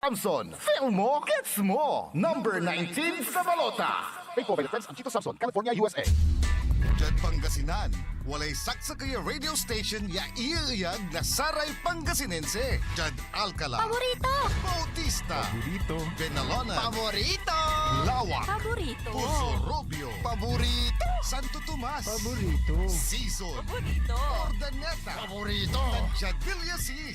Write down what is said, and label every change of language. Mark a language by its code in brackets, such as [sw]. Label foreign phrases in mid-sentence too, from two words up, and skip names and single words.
[tl] Samson, feel mo, gets mo. Number 19 sa balota. [en] Paid for by the friends of Chito Samson, California, USA. [pag] Diyan Pangasinan, walay saksa kaya radio station ya iiyag na Saray Pangasinense. Diyan Alcala, Paborito! Bautista, Burrito. Benalona, Paborito! Lawak, Paborito! Puso Rubio, Paborito! Santo Tomas, Paborito. Season, Paborito! Ordaneta, Paborito! Jadilla Sis,